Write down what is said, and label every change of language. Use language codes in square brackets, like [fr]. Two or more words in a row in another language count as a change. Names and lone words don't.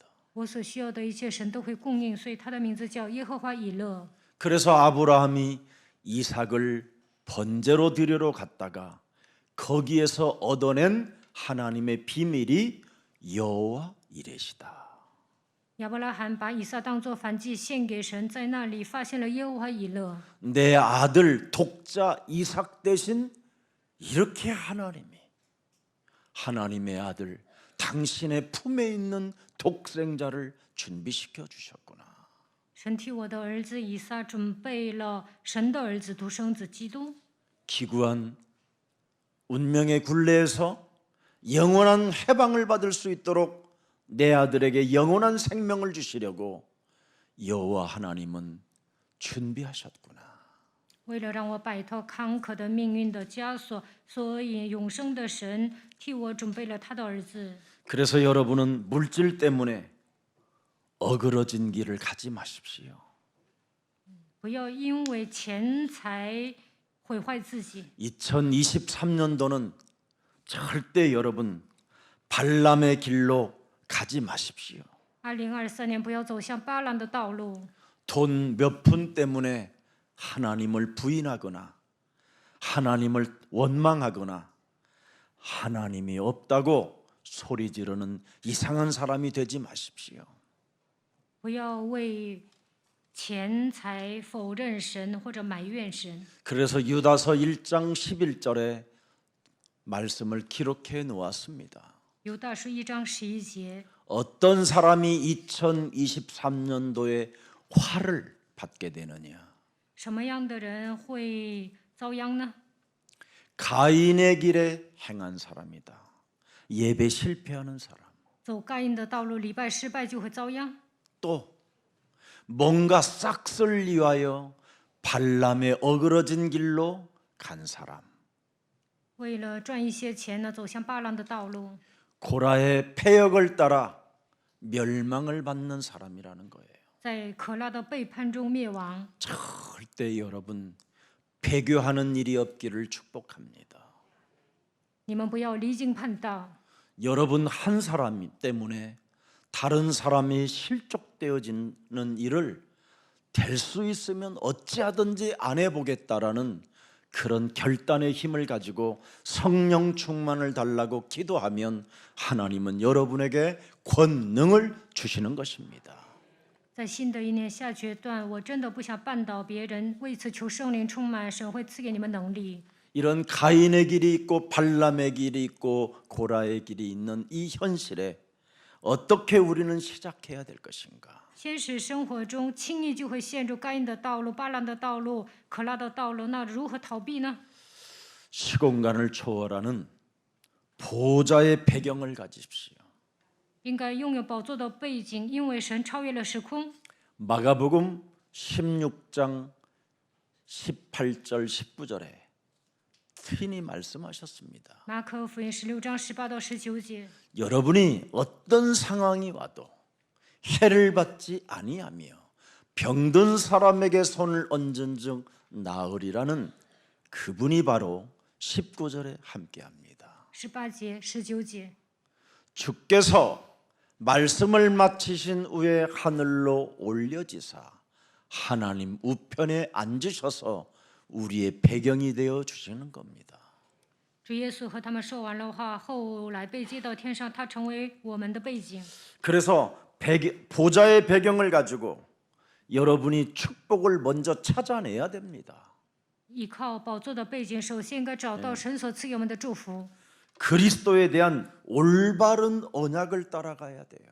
[zh] 我所需要的一切，神都会供应，所以他的名字叫耶和华以勒。 [ko] 그래서 아브라함이 이삭을 번제로 드리러 갔다가 거기에서 얻어낸 하나님의 비밀이 여호와 이레시다. [zh] 亚伯拉罕把以撒当作燔祭献给神，在那里发现了耶和华以勒。 [ko] 내 아들 독자 이삭 대신 이렇게 하나님의 아들 당신의 품에 있는 독생자를 준비시켜 주셨구나. [zh] 神替我的儿子以撒准备了神的儿子独生子基督。 [ko] 기구한 운명의 굴레에서 영원한 해방을 받을 수 있도록 내 아들에게 영원한 생명을 주시려고 여호와 하나님은 준비하셨구나. [zh] 为了让我摆脱坎坷的命运的枷锁，所以永生的神替我准备了他的儿子。 [ko] 그래서 여러분은 물질 때문에 어그러진 길을 가지 마십시오. [zh] 不要因为钱财毁坏自己。 [ko] 2023년도는 절대 여러분 발람의 길로 가지 마십시오. [zh] 2023 年不要走向巴兰的道路， [ko] 돈 몇 푼 때문에 하나님을 부인하거나 하나님을 원망하거나 하나님이 없다고 소리 지르는 이상한 사람이 되지 마십시오. [zh] 不要为钱财否认神或者埋怨神。 [ko] 그래서 유다서 1장 11절에 말씀을 기록해 놓았습니다. [zh] 犹大书1章11节， [ko] 어떤 사람이 2023년도에 화를 받게 되느냐? [zh] 什么样的人会遭殃呢？ [ko] 가인의 길에 행한 사람이다. 예배 실패하는 사람. [zh] 走该隐的道路，礼拜失败就会遭殃。 [ko] 또 뭔가 싹쓸 위하여 발람의 어그러진 길로 간 사람. [zh] 为了赚一些钱呢，走向巴兰的道路。 [ko] 고라의 패역을 따라 멸망을 받는 사람이라는 거예요. [zh] 在可拉的背叛中灭亡。 [ko] 절대 여러분 배교하는 일이 없기를 축복합니다. [zh] 你们不要离经叛道。 [ko] 여러분 한 사람 때문에 다른 사람이 실족되어지는 일을 될 수 있으면 어찌하든지 안 해보겠다라는 그런 결단의 힘을 가지고 성령 충만을 달라고 기도하면 하나님은 여러분에게 권능을 주시는 것입니다. [zh] 在新的一年下决断，我真的不想绊倒别人，为此求圣灵充满，神会赐给你们能力。 [ko] 이런 가인의 길이 있고 발람의 길이 있고 고라의 길이 있는 이 현실에 어떻게 우리는 시작해야 될 것인가? [zh] 现实生活中轻易就会陷入该隐的道路、巴兰的道路、可拉的道路，那如何逃避呢？ [ko] 시공간을 초월하는 보좌의 배경을 가지십시오. [zh] 应该拥有宝座的背景，因为神超越了时空。 [ko] 마가복음 16장 18절 19절에 친히 말씀하셨습니다. [zh] 马可福音16章18到19节， [ko] 여러분이 어떤 상황이 와도 해를 받지 아니하며 병든 사람에게 손을 얹은 즉 나으리라는 그분이 바로 19절에 함께합니다. [zh] 18节、19节。 [ko] 주께서 말씀을 마치신 후에 하늘로 올려지사 하나님 우편에 앉으셔서 우리의 배경이 되어 주시는 겁니다. [zh] 主耶稣和他们说完了话，后来被接到天上，他成为我们的背景。 [ko] 그래서 보좌의 배경을 가지고 여러분이 축복을 먼저 찾아내야 됩니다. [zh] 依靠宝座的背景，首先应该找到神所赐给我们的祝福。 [ko] 그리스도에 대한 올바른 언약을 따라가야 돼요.